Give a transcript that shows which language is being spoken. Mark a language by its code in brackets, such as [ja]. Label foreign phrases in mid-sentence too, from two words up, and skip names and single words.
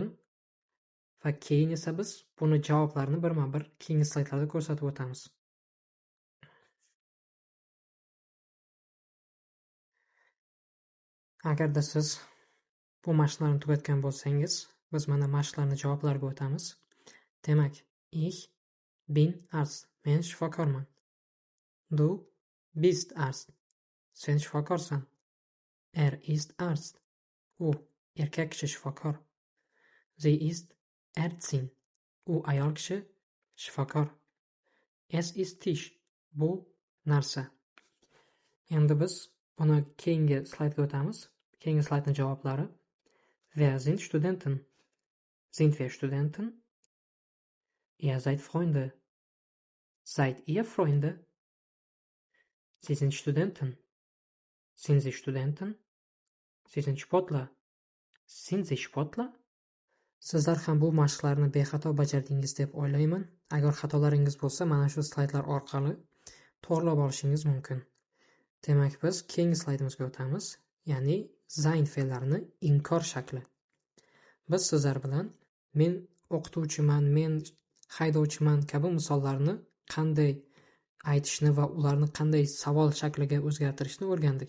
[uz] Va keyin esa biz buni javoblarini birma-bir keyingi slaydlarda ko'rsatib o'tamiz. Agarda siz bu mashqlarni tugatgan bo'lsangiz, biz mana mashqlarni javoblarga o'tamiz. Demak, [de] ich bin Arzt. [uz] Men shifokorman. [de] Du bist Arzt. [uz] Sen shifokorsan. [de] Ist Arzt. [uz] U erkak kishi shifokor. [de] Sie ist Ärztin. [uz] U ayol kishi shifokor. [de] Es ist Tisch. [uz] Bu narsa. Endi biz buni keyingi slaydga o'tamiz. Keyingi slaydning javoblari. [de] Wer sind Studenten? Sind wir Studenten? Ihr seid Freunde. Seid ihr Freunde? Sie sind Studentin. Sind Sie Studentin? Sie sind Sportler. Sind Sie Sportler? [uz] Sizlar ham bu mashqlarni bexato bajardingiz deb o'ylayman. Agar xatolaringiz bo'lsa, mana shu slaydlar orqali to'g'rilab olishingiz mumkin. Demak, biz keyingi slaydimizga o'tamiz, ya'ni sein fe'llarini inkor shakli. Biz sizlar bilan men o'qituvchiman, men haydovchiman kabi misollarni qanday aytishni va ularni qanday savol shakliga o'zgartirishni o'rgandik.